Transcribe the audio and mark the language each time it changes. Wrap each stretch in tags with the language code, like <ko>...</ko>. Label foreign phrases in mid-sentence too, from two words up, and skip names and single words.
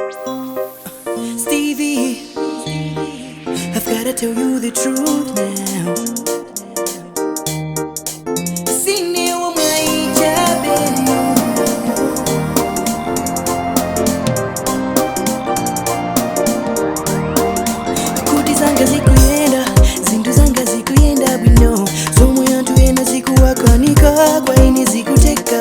<en>Stevie, I've gotta tell you the truth now.</en> <ny>Sine wa maijabe kuti zanga zikuyenda, zintu zanga zikuyenda bwino, zomwe anthu ena zikuwakanika, kwa ine zikuteka</ny>